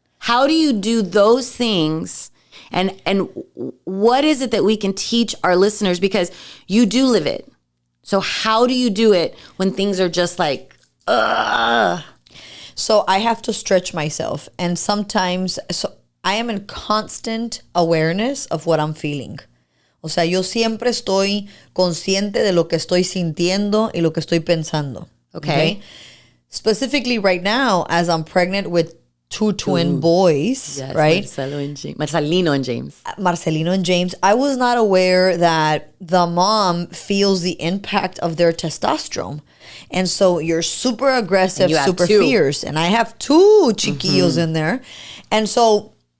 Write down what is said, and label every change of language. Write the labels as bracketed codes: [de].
[en] How do you do those things? And what is it that we can teach our listeners? Because you do live it. So how do you do it when things are just ugh? So I have to stretch myself. And sometimes... I am in constant awareness of what I'm feeling. [es] O sea, yo siempre estoy consciente de lo que estoy sintiendo y lo que estoy pensando. [en] Okay. Specifically right now, as I'm pregnant with 2 twin boys, yes, right? Marcelino and James. Marcelino and James. I was not aware that the mom feels the impact of their testosterone. And so you're super aggressive, super fierce. And I have 2 chiquillos in there. And so...